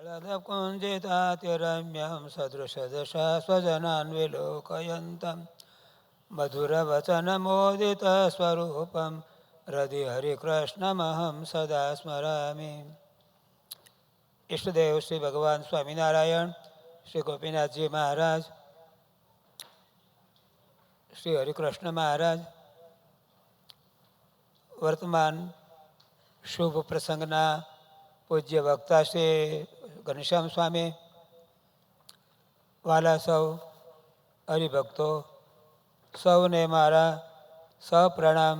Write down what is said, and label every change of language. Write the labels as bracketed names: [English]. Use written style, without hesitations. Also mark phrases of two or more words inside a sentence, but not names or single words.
[Sanskrit] तदकुञ्जितातिरम्यं सदृशदशा स्वजनान् विलोकयन्तं मधुरवचनमोदितस्वरूपं हृदि हरिकृष्णमहं सदा स्मरामि. [Gujarati] ઈષ્ટદેવ શ્રી ભગવાન સ્વામિનારાયણ, શ્રી ગોપીનાથજી મહારાજ, શ્રી હરિકૃષ્ણ મહારાજ વર્તમાન શુભ પ્રસંગના પૂજ્ય વક્તા શ્રી ઘનશ્યામ સ્વામી, વાલા સૌ હરિભક્તો, સૌને મારા સપ્રણામ.